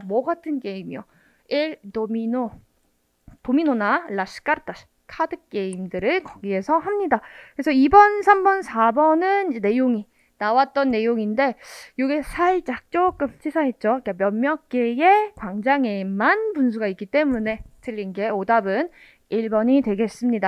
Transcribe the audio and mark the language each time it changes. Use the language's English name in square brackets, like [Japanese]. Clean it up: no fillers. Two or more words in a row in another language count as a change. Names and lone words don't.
[Korean] 뭐 같은 게임이요? el 도미노나 [Spanish] las cartas [Korean] 카드 게임들을 거기에서 합니다. 그래서 2번, 3번, 4번은 이제 내용이 나왔던 내용인데 이게 살짝 조금 치사했죠. 그러니까 몇몇 개의 광장에만 분수가 있기 때문에 틀린 게 오답은 1번이 되겠습니다.